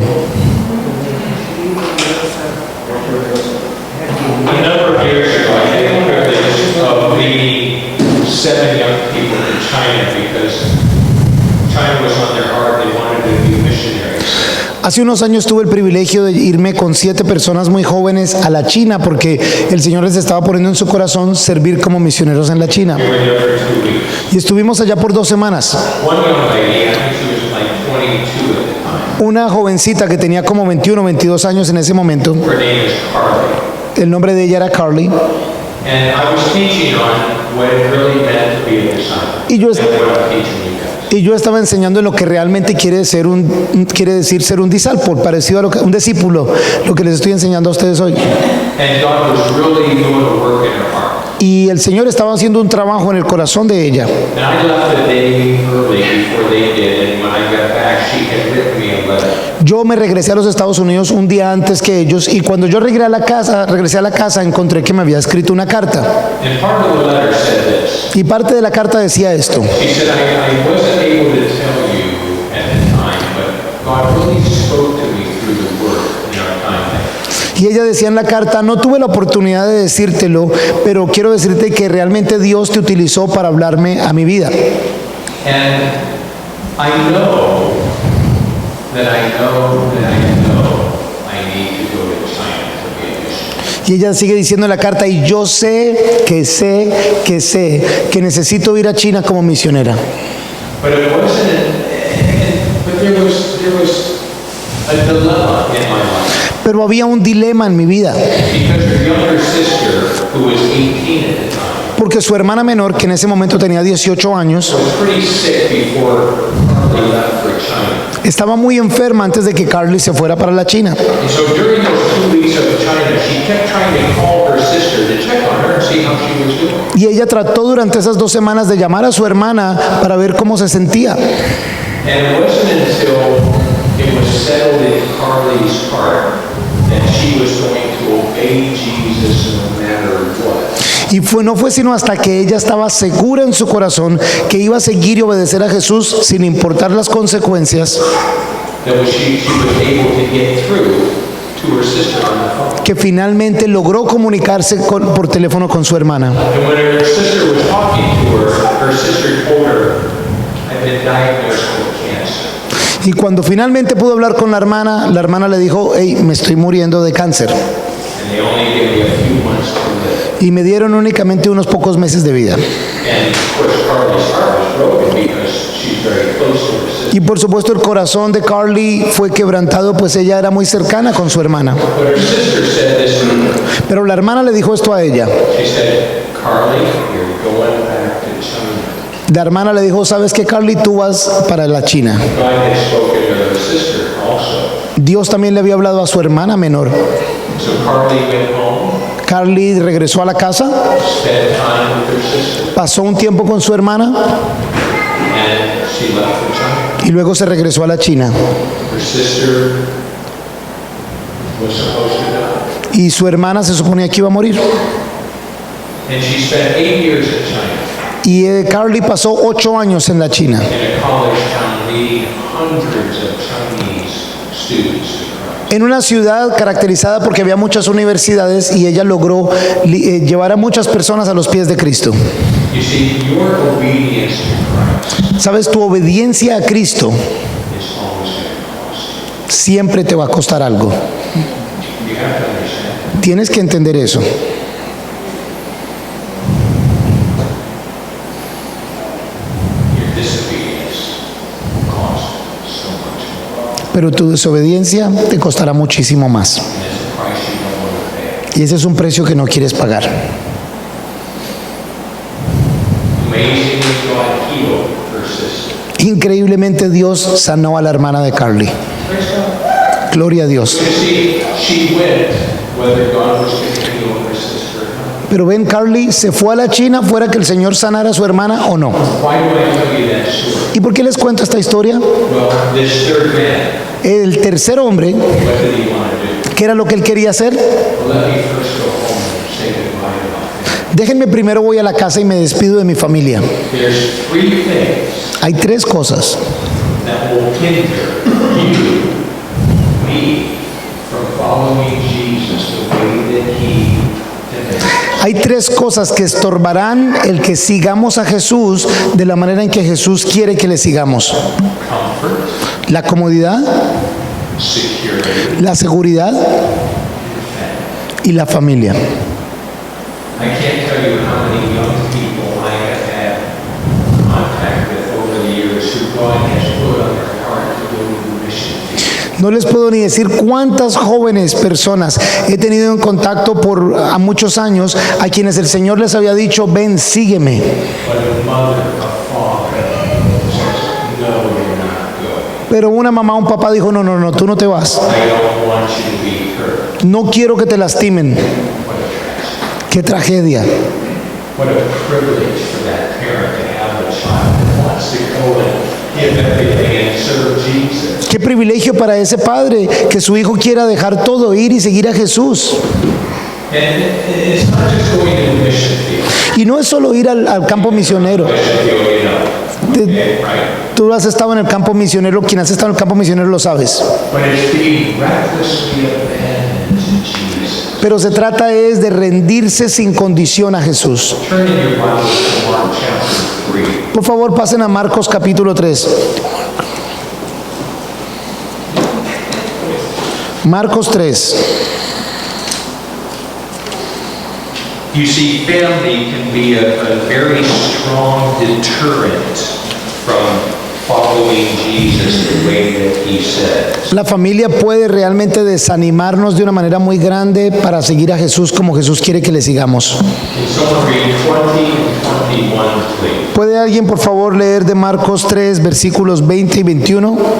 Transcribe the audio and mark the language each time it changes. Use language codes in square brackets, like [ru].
[en] A number of years ago, I had the privilege of leading 7 young people in China because China was on their heart. They wanted to be missionaries. [es] Hace unos años tuve el privilegio de irme con 7 personas muy jóvenes a la China porque el Señor les estaba poniendo en su corazón servir como misioneros en la China. [en] We were there for 2 weeks. [es] Y estuvimos allá por 2 semanas. [en] One young lady, I think she was like 22 at the time. [es] Una jovencita que tenía como 21 o 22 años en ese momento, [en] Her name is Carly. [es] el nombre de ella era Carly, [en] And I was teaching on what it really meant to be a disciple. [es] Y yo [en] And what I'm teaching you guys. [es] y yo estaba enseñando en lo que realmente quiere decir ser un discípulo, parecido a un discípulo, lo que les estoy enseñando a ustedes hoy. [en] And God was really doing a work in her heart. [es] Y el Señor estaba haciendo un trabajo en el corazón de ella. [en] And I left the day early before they did, and when I got back, she had written me a letter. [es] Yo me regresé a los Estados Unidos un día antes que ellos y cuando yo regresé a la casa encontré que me había escrito una carta. [en] And part of the letter said this. [es] Y parte de la carta decía esto. [en] She said, I wasn't able to tell you at the time, but God really spoke to me through the word in our time there. [es] Y ella decía en la carta, no tuve la oportunidad de decírtelo, pero quiero decirte que realmente Dios te utilizó para hablarme a mi vida. [en] And I know that I need to go to China to be a missionary. [es] Y ella sigue diciendo en la carta, y yo sé que necesito ir a China como misionera. [en] But it wasn't, but there was a dilemma in my life. [es] Pero había un dilema en mi vida, [en] Because her younger sister, who was 18 at the time, [es] porque su hermana menor, que en ese momento tenía 18 años, [en] was pretty sick before Carly left for China. [es] estaba muy enferma antes de que Carly se fuera para la China. [en] And so during those 2 weeks of China, she kept trying to call her sister to check on her and see how she was doing. [es] Y ella trató durante esas 2 semanas de llamar a su hermana para ver cómo se sentía. [en] And it wasn't until it was settled in Carly's heart that she was going to obey Jesus no matter what. [es] Y no fue sino hasta que ella estaba segura en su corazón que iba a seguir y obedecer a Jesús sin importar las consecuencias, [en] That she was able to get through to her sister on the phone. [es] que finalmente logró comunicarse por teléfono con su hermana. [en] And when her sister was talking to her, her sister told her, I've been diagnosed with cancer. [es] Y cuando finalmente pudo hablar con la hermana le dijo, hey, me estoy muriendo de cáncer. [en] And they only give me a few months to live. [es] Y me dieron únicamente unos pocos meses de vida. [en] And of course, Carly's heart was broken because she's very close to her sister. [es] Y por supuesto el corazón de Carly fue quebrantado, pues ella era muy cercana con su hermana. [en] But her sister said this to her. [es] Pero la hermana le dijo esto a ella. [en] She said, Carly, you're going back to China. [es] La hermana le dijo, ¿sabes qué, Carly? Tú vas para la China. [en] God had spoken to her sister also. [es] Dios también le había hablado a su hermana menor. [en] So Carly went home, [es] Carly regresó a la casa, [en] spent time with her sister, [es] pasó un tiempo con su hermana [en] and she left for China. [es] y luego se regresó a la China. [en] Her sister was supposed to die. [es] Y su hermana se suponía que iba a morir. [en] And she spent 8 years in China, [es] Y Carly pasó 8 años en la China, [en] in a college town leading hundreds of Chinese students to Christ. [es] en una ciudad caracterizada porque había muchas universidades y ella logró llevar a muchas personas a los pies de Cristo. [en] You see, your obedience to Christ [es] Sabes, tu obediencia a Cristo [en] is always going to cost you. [es] siempre te va a costar algo. [en] You have to understand. [es] Tienes que entender eso. [en] Your disobedience will cost so much more. [es] Pero tu desobediencia te costará muchísimo más. [en] And it's a price you don't want to pay. [es] Y ese es un precio que no quieres pagar. [en] Amazingly, God healed her sister. [es] Increíblemente Dios sanó a la hermana de Carly. [en] Praise God. [es] Gloria a Dios. [en] You see, she went whether God was going to heal her sister or not. [es] Pero ven, Carly se fue a la China fuera que el Señor sanara a su hermana o no. [en] Why do I tell you that story? [es] ¿Y por qué les cuento esta historia? [en] Well, this third man, [es] El tercer hombre, [en] what did he want to do? [es] ¿qué era lo que él quería hacer? [en] Let me first go home and say goodbye to my family. [es] Déjenme primero voy a la casa y me despido de mi familia. [en] There's 3 things [es] Hay 3 cosas [en] that will hinder you me from following Jesus the way that he demanded. [es] Hay tres cosas que estorbarán el que sigamos a Jesús de la manera en que Jesús quiere que le sigamos. [en] Comfort, [es] La comodidad, [en] security, [es] la seguridad y la familia. [en] I can't tell you how many young people I have had contact with over the years who God has put on their heart to go to the mission field. [es] No les puedo ni decir cuántas jóvenes personas he tenido en contacto por a muchos años a quienes el Señor les había dicho, ven, sígueme. [en] But a mother, a father says, no, you're not going. [es] Pero una mamá, un papá dijo, no, no, no, tú no te vas. [en] I don't want you to be hurt. [es] No quiero que te lastimen. [en] What a tragedy. [es] Qué tragedia. [en] What a privilege for that parent to have a child that wants to go and give everything and serve Jesus. [es] Qué privilegio para ese padre que su hijo quiera dejar todo, ir y seguir a Jesús. [en] And it's not just going to the mission field. [es] Y no es solo ir al campo misionero. [en] Mission field, you know, [es] Te- [en] right? [es] Tú has estado en el campo misionero, quien has estado en el campo misionero lo sabes. [en] But it's being recklessly abandoned to Jesus. [es] Pero se trata es de rendirse sin condición a Jesús. [en] Turn in your Bibles to Mark chapter 3. [es] Por favor, pasen a Marcos capítulo 3. Marcos 3. [en] You see, family can be a very strong deterrent from following Jesus the way that he says. [es] La familia puede realmente desanimarnos de una manera muy grande para seguir a Jesús como Jesús quiere que le sigamos. [en] Can someone read 20 and 21, please? [es] ¿Puede alguien por favor leer de Marcos 3 versículos 20 y 21?